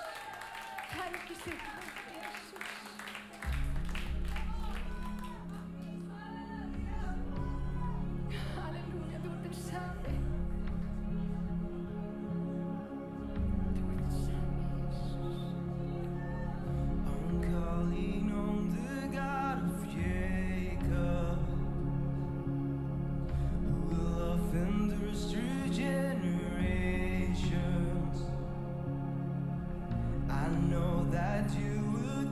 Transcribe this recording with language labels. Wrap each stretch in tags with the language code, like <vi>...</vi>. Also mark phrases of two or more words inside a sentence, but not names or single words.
<is>Helgi signar, Jesús. Halleluja, þú ert hinn sami. Þú ert hinn sami, Jesús.</is> <en>I'm calling on the God of Jacob, who love endures through generations. I know that you will</en>